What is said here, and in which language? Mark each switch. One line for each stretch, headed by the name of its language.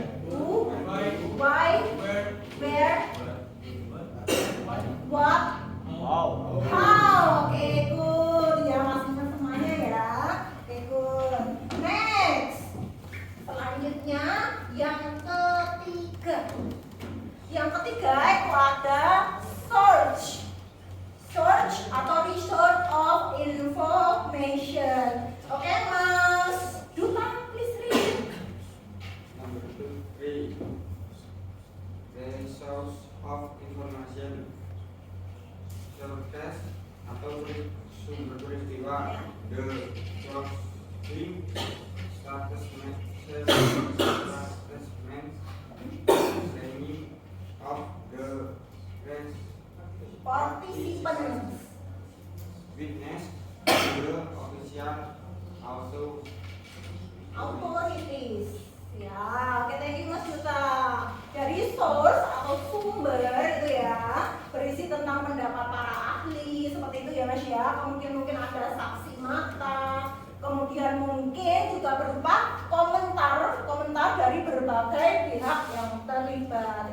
English: Who, why, where, what, how. Oke, good.
Indonesian: Ya, masih semuanya ya. Oke, good. Next. Selanjutnya yang ketiga. Yang ketiga itu ada search. Search atau research of information.
English: Oke, Mas Duta, please read. Number 3. The source of information.
Indonesian: Source atau sumber peristiwa.
English: The sourcing status message name of the Participants. witness, the official, also Authorities.
Indonesian: Ya, oke,
English: thank you Mas Duta.
Indonesian: Dari source atau sumber itu ya berisi tentang pendapat para ahli seperti itu ya Mas ya. Kemudian mungkin ada saksi mata, kemudian mungkin juga berupa komentar dari berbagai pihak yang terlibat.